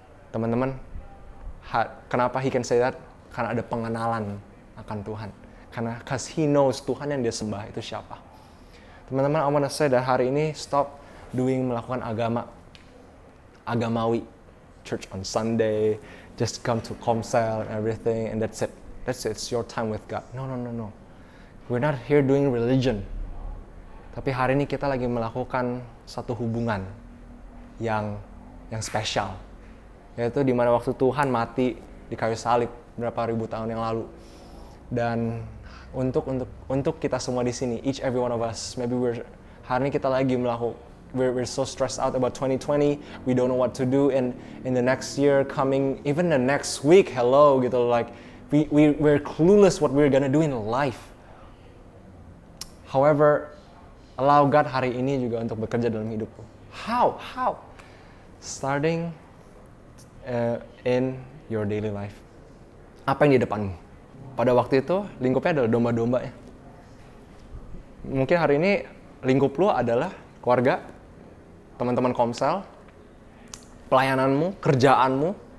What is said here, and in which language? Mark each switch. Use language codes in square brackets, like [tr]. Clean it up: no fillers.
[id] Teman-teman, kenapa [en] he can say that? [id] Karena ada pengenalan akan Tuhan. [en] Because he knows [id] Tuhan yang dia sembah itu siapa. Teman-teman, [en] I wanna say that [id] hari ini stop melakukan agamawi. [en] Church on Sunday, just come to Komsel and everything, and that's it. It's your time with God. No. We're not here doing religion. [id] Tapi hari ini kita lagi melakukan satu hubungan yang spesial. Yaitu di mana waktu Tuhan mati di kayu salib berapa ribu tahun yang lalu. Dan untuk kita semua di sini, [en] each every one of us, [id] maybe hari ini kita lagi [en] we're so stressed out about 2020. We don't know what to do in the next year coming, even the next week. Hello, gitu, like we're clueless what we're gonna do in life. However, allow God [id] hari ini juga untuk bekerja dalam hidupku. [en] How? Starting in your daily life. [id] Apa yang di depanmu? Pada waktu itu, lingkupnya adalah domba-domba ya. Mungkin hari ini lingkup lu adalah keluarga, teman-teman Komsel, pelayananmu, kerjaanmu.